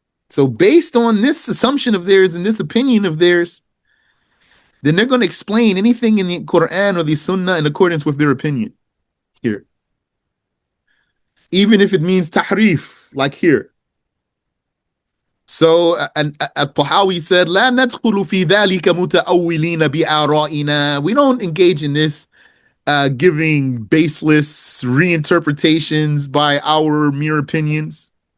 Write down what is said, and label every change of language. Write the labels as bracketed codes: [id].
[en] So based on this assumption of theirs and this opinion of theirs, then they're going to explain anything in the Quran or the Sunnah in accordance with their opinion here. Even if it means tahrif, like here. So Al-Tahawi said, [ar] لا ندخل في ذلك متأولين بآرائنا. [en] We don't engage in this giving baseless reinterpretations by our mere opinions.